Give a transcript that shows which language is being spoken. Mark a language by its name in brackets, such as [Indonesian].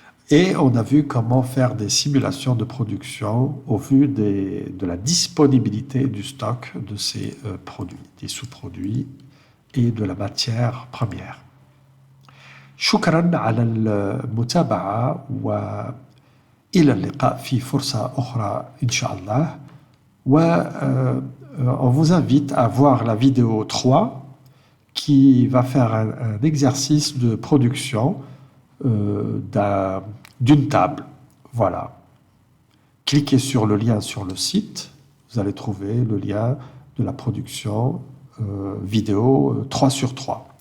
[French] Et on a vu comment faire des simulations de production au vu de la disponibilité du stock de ces produits, des sous-produits et de la matière première. [Arabic] شكرا على المتابعة وإلى اللقاء في فرصة أخرى إن شاء الله. [French] On vous invite à voir la vidéo 3 qui va faire un exercice de production d'une table. Voilà. Cliquez sur le lien sur le site, vous allez trouver le lien de la production vidéo 3 sur 3.